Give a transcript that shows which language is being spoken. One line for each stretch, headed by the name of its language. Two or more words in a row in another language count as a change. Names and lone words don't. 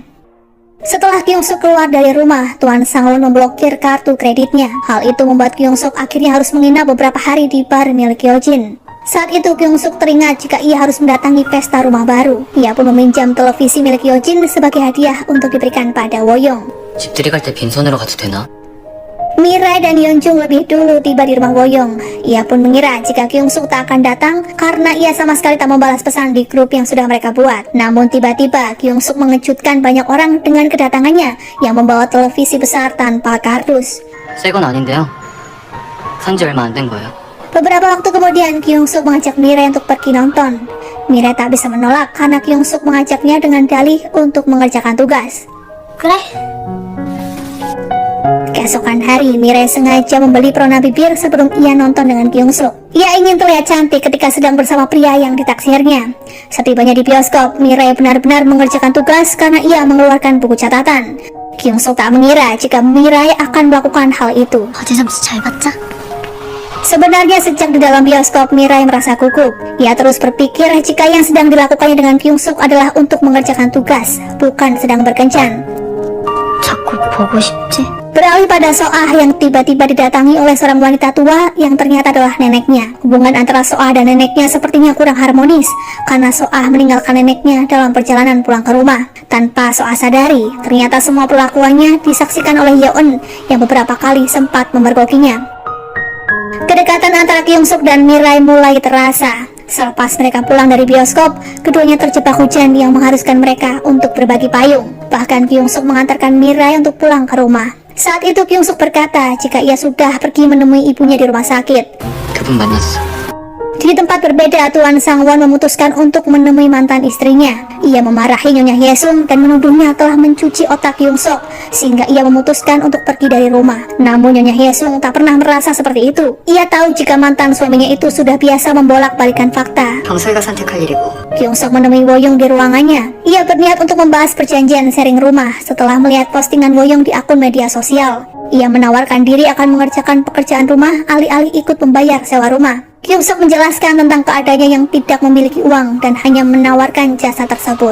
Indonesian: Setelah Kyung Suk keluar dari rumah, Tuan Sangwon memblokir kartu kreditnya. Hal itu membuat Kyung Suk akhirnya harus menginap beberapa hari di bar milik Hyojin. Saat itu Kyung Suk teringat jika ia harus mendatangi pesta rumah baru. Ia pun meminjam televisi milik Hyojin sebagai hadiah untuk diberikan pada Woyong.
Korean: 집들이 갈 때 빈손으로 가도 되나?
Indonesian: Mirai dan Yeonjung lebih dulu tiba di rumah Woyong. Ia pun mengira jika Kyung Suk tak akan datang karena ia sama sekali tak membalas pesan di grup yang sudah mereka buat. Namun tiba-tiba Kyung Suk mengejutkan banyak orang dengan kedatangannya yang membawa televisi besar tanpa kardus.
Korean: 새 건 아닌데요. 산지 얼마 안 된 거예요.
Indonesian: Beberapa waktu kemudian Kyung Suk mengajak Mirai untuk pergi nonton. Mirai tak bisa menolak karena Kyung Suk mengajaknya dengan dalih untuk mengerjakan tugas.
Korean: 그래?
Indonesian: Keesokan hari, Mirai sengaja membeli perona bibir sebelum ia nonton dengan Kyung Suk. Ia ingin terlihat cantik ketika sedang bersama pria yang ditaksirnya. Setibanya di bioskop, Mirai benar-benar mengerjakan tugas karena ia mengeluarkan buku catatan. Kyung Suk tak mengira jika Mirai akan melakukan hal itu.
Korean: 어제 점수 잘 봤자?
Indonesian: Sebenarnya sejak di dalam bioskop, Mirai merasa gugup. Ia terus berpikir jika yang sedang dilakukannya dengan Kyung Suk adalah untuk mengerjakan tugas, bukan sedang berkencan.
Korean: 자꾸 보고 싶지?
Indonesian: Beralih pada Soah yang tiba-tiba didatangi oleh seorang wanita tua yang ternyata adalah neneknya. Hubungan antara Soah dan neneknya sepertinya kurang harmonis karena Soah meninggalkan neneknya dalam perjalanan pulang ke rumah. Tanpa Soah sadari, ternyata semua perlakuannya disaksikan oleh Yeon yang beberapa kali sempat memergokinya. Kedekatan antara Kyung Suk dan Mirai mulai terasa. Selepas mereka pulang dari bioskop, keduanya terjebak hujan yang mengharuskan mereka untuk berbagi payung. Bahkan Kyung Suk mengantarkan Mirai untuk pulang ke rumah. Saat itu Kyung Suk berkata jika ia sudah pergi menemui ibunya di rumah sakit.
Korean: 그분 만났어.
Indonesian: Di tempat berbeda, Tuan Sangwon memutuskan untuk menemui mantan istrinya. Ia memarahi Nyonya Hyesung dan menuduhnya telah mencuci otak Kyung Suk, sehingga ia memutuskan untuk pergi dari rumah. Namun Nyonya Hyesung tak pernah merasa seperti itu. Ia tahu jika mantan suaminya itu sudah biasa membolak-balikan fakta.
Korean: 경서이가 선택할 일이고.
Indonesian: Kyung Suk menemui Woyong di ruangannya. Ia berniat untuk membahas perjanjian sharing rumah setelah melihat postingan Woyong di akun media sosial. Ia menawarkan diri akan mengerjakan pekerjaan rumah alih-alih ikut membayar sewa rumah. Kyung Suk menjelaskan tentang keadaannya yang tidak memiliki uang dan hanya menawarkan jasa tersebut.